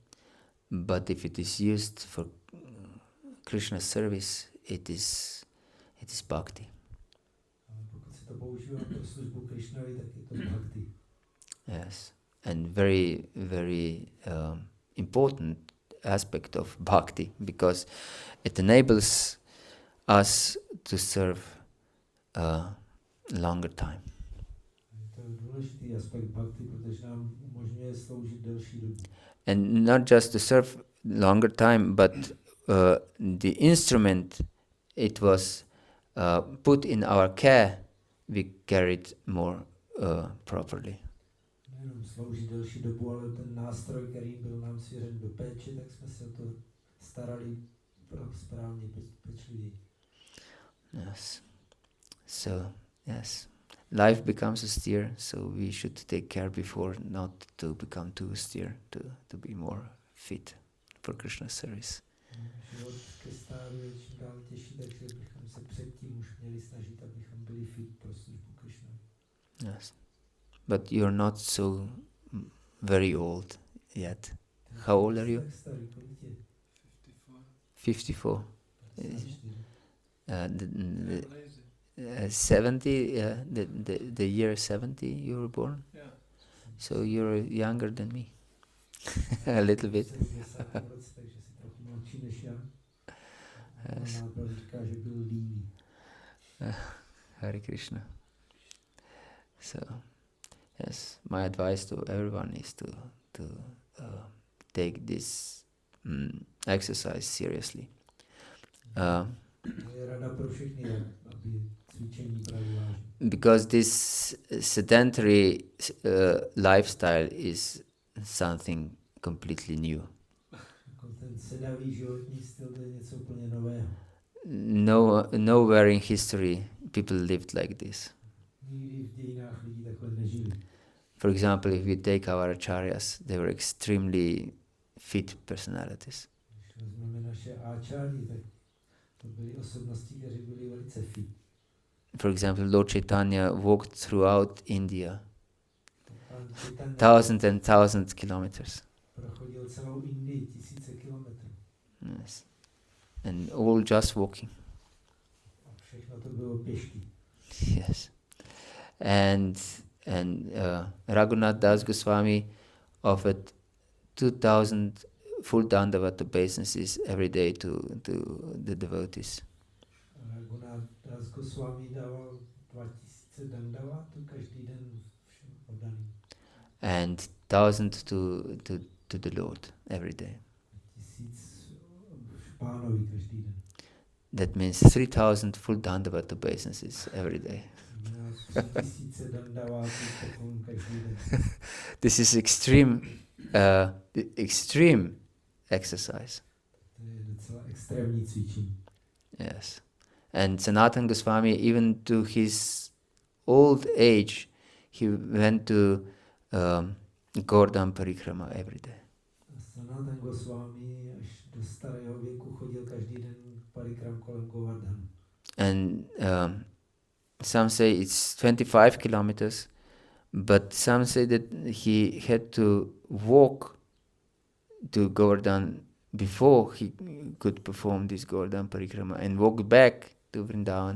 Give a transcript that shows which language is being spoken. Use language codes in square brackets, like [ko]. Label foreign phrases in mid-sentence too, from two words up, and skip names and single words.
[en] But if it is used for Krishna's service, it is it is bhakti. [cs] Ale pokud se to používá pro službu Krishnovi, tak je to bhakti. [en] Yes, and very, very important aspect of bhakti, because it enables us to serve a longer time. [cs] Je to důležitý aspekt bhakti, protože nám umožňuje sloužit delší dobu. [en] And not just to serve longer time, but the instrument it was put in our care, we carried more properly. [cs] Nejenom sloužit delší dobu, ale ten nástroj, který byl nám svěřen do péče, tak jsme se o to starali správně, pečlivě. [en] Yes. So, yes. Life becomes austere, so we should take care before not to become too austere, to be more fit for Krishna's service. [cs] Život ke stáru je čím dál těžší, takže bychom se předtím už měli snažit, abychom byli fit pro službu Krishnovi. [en] Yes. But you're not so very old yet. How old are you? [cs] Tak starý, kolik je? [en] 54. [cs] 54. [en] The 70, the year 70 you were born? Yeah. So you're younger than me. A little bit. [cs] 70 roce, takže jsi trochu mladší než já. [en] Yes. [cs] Nápad říká, že byl líný. [sa] हरे कृष्ण. [en] So, yes, my advice to everyone is to take this exercise seriously. [cs] Je rada pro všechny, aby cvičení brali vážně. [en] Because this sedentary lifestyle is something completely new. [cs] Jako ten sedavý životní styl, to je něco úplně nového. [en] Nowhere in history people lived like this. [cs] Nikdy v dějinách lidi takhle nežili. [en] For example, if we take our acharyas, they were extremely fit personalities. [cs] Když vezmeme naše áčáry, tak to byly osobnosti, které byly velice fit. [en] For example, Lord Chaitanya walked throughout India, [cs] Pán Chaitanya [en] thousands and thousands kilometers. [cs] prochodil celou Indii, tisíce kilometrů. [en] Yes. And all just walking. [cs] A všechno to bylo pěšky. [en] Yes. And Raghunath Das Goswami offered 2000 full dandavata obeisances every day to the devotees. [cs] Raghunath Das Goswami dával 2000 dandavatů každý den všem oddaným. [en] And 1000 to the Lord every day. [cs] 1000 pánovi každý den. [en] That means 3000 full dandavata obeisances every day. [cs] 3000 dandavatů poklon každý den. [en] This is extreme exercise. [cs] To je docela extrémní cvičení. [en] Yes. And Sanatana Goswami, even to his old age, he went to Govardhan Parikrama every day. [cs] Sanatana Goswami až do starého věku chodil každý den parikram kolem Govardhanu. [en] And some say it's 25 kilometers, but some say that he had to walk to Govardhan before he could perform this Govardhan Parikrama and walk back to Vrindavan.